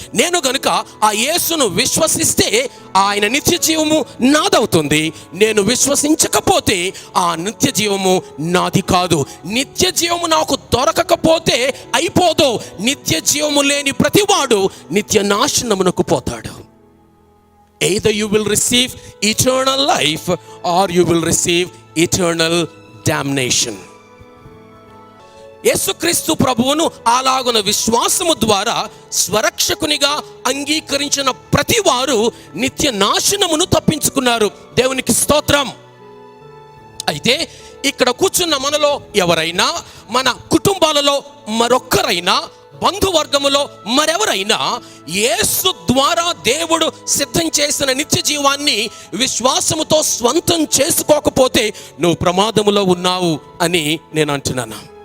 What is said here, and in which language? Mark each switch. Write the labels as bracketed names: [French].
[Telugu] నేను గనుక ఆ యేసును విశ్వసిస్తే ఆయన నిత్య జీవము నాదవుతుంది. నేను విశ్వసించకపోతే ఆ నిత్య జీవము నాది కాదు. నిత్య జీవము నాకు దొరకకపోతే అయిపోదు. నిత్య జీవము లేని ప్రతివాడు నిత్య నాశనమునకు పోతాడు. [English] Either you will receive eternal life or you will receive eternal damnation. [Telugu] యేసుక్రీస్తు ప్రభువును అలాగున విశ్వాసము ద్వారా స్వరక్షకునిగా అంగీకరించిన ప్రతి వారు నిత్య నాశనమును తప్పించుకున్నారు. దేవునికి స్తోత్రం. అయితే ఇక్కడ కూర్చున్న మనలో ఎవరైనా, మన కుటుంబాలలో మరొక్కరైనా, బంధువర్గములో మరెవరైనా యేసు ద్వారా దేవుడు సిద్ధం చేసిన నిత్య జీవాన్ని విశ్వాసముతో స్వంతం చేసుకోకపోతే నువ్వు ప్రమాదములో ఉన్నావు అని నేను అంటున్నాను.